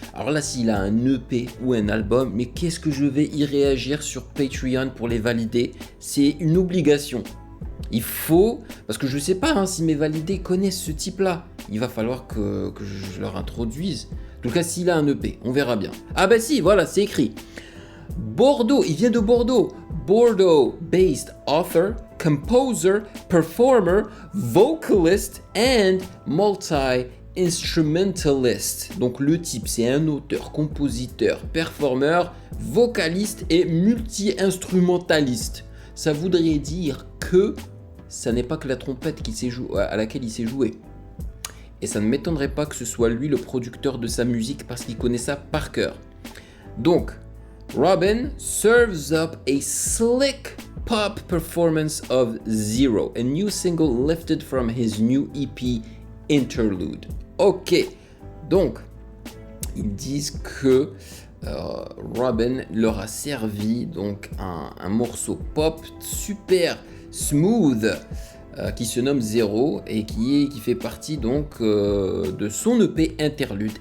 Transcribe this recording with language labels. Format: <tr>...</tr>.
<fr>Alors là, s'il a un EP ou un album, mais qu'est-ce que je vais y réagir sur Patreon pour les valider? C'est une obligation. Il faut, parce que je sais pas hein, si mes validés connaissent ce type-là. Il va falloir que je leur introduise. En tout cas, s'il a un EP, on verra bien. Ah bah si, voilà, c'est écrit. Bordeaux, il vient de Bordeaux.</fr> <en>Bordeaux-based author, composer, performer, vocalist and multi-instrumentalist.</en> <fr>Donc le type, c'est un auteur, compositeur, performeur, vocaliste et multi-instrumentaliste. Ça voudrait dire que ça n'est pas que la trompette à laquelle il s'est joué. Et ça ne m'étonnerait pas que ce soit lui le producteur de sa musique parce qu'il connaît ça par cœur. Donc,</fr> <en>Robin serves up a slick pop performance of Zero, a new single lifted from his new EP Interlude.</en> <fr>Ok, donc, ils disent que Robin leur a servi donc un morceau pop super smooth qui se nomme Zero et qui fait partie donc de son EP Interlude.</fr>